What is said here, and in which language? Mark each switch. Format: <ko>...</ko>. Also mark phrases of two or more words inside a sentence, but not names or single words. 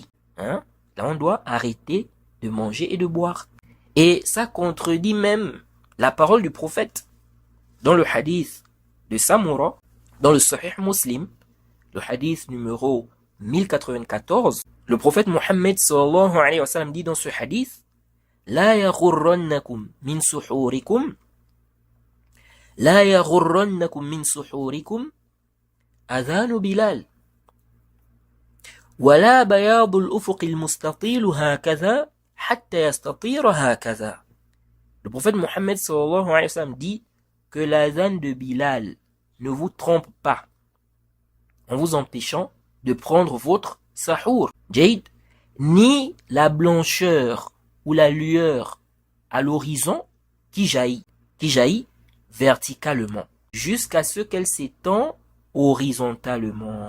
<fr>Là, on doit arrêter de manger et de boire. Et ça contredit même la parole du prophète. Dans le hadith de Samura, dans le Sahih Muslim, le hadith numéro 1094, le prophète Mohammed</fr> <ar>صلى الله عليه وسلم</ar> <fr>dit dans ce hadith,</fr> <ar>لا يغرنكم من سحوركم، لا يغرنكم من سحوركم، أذان بلال. ولا بياض الأفق المستطيل هكذا حتى يستطير هكذا.</ar> <fr>Le prophète Mohammed</fr> <ar>صلى الله عليه وسلم</ar> <fr>dit que l'adhan de Bilal ne vous trompe pas en vous empêchant de prendre votre sahour, Jade, ni la blancheur ou la lueur à l'horizon qui jaillit verticalement jusqu'à ce qu'elle s'étend horizontalement.</fr>